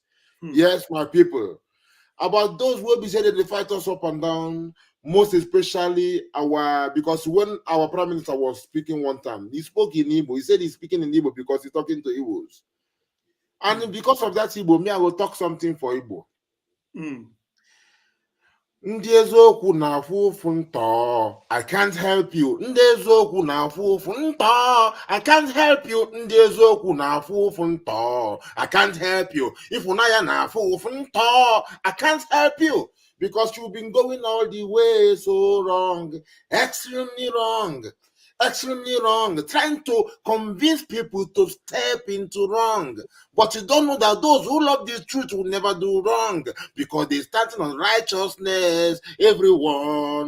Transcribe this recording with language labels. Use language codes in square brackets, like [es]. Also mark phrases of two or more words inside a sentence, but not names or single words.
[en] Yes, my people. About those who be said that they fight us up and down, most especially because when our Prime Minister was speaking one time, he spoke in Igbo. He said he's speaking in Igbo because he's talking to Igbos. And because of that Igbo, I will talk something for Igbo. [ig] Ndị eziokwu na-afụ ụfụ ntọ, [en] I can't help you. [ig] Ndị eziokwu na-afụ ụfụ ntọ, [en] I can't help you. [ig] Ndị eziokwu na-afụ ụfụ ntọ, [en] I can't help you. [ig] Ifunanya na-afụ ụfụ ntọ, [en] I can't help you. Because you've been going all the way so wrong, extremely wrong. Extremely wrong, trying to convince people to step into wrong. But you don't know that those who love the truth will never do wrong, because they're starting on righteousness, everyone.